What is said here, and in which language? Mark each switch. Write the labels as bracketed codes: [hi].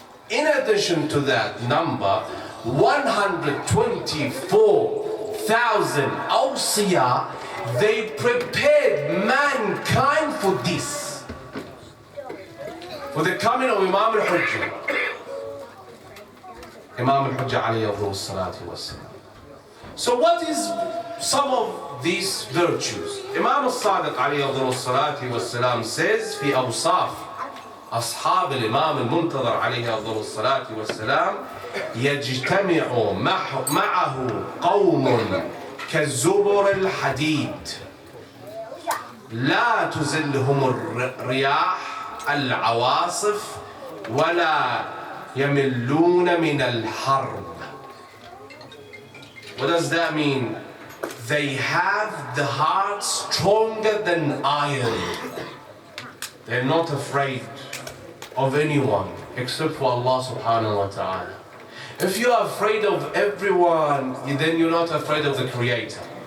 [en] In addition to that number, 124,000 awsiya, they prepared mankind for this, for the coming of Imam al-Hujjah. Imam al-Hujjah alayhi salatu wassalam. So what is some of these virtues? [ar] Imam al-Sadiq alayhi salatu wassalam says في أوصاف أصحاب الإمام المنتظر عليه أفضل الصلاة والسلام: يجتمع معه قوم كالزبر الحديد لا تزلهم الرياح العواصف ولا يملون من الحرب. [en] What does that mean? They have the heart stronger than iron. They're not afraid of anyone except for Allah subhanahu wa ta'ala. If you are afraid of everyone, then you're not afraid of the Creator.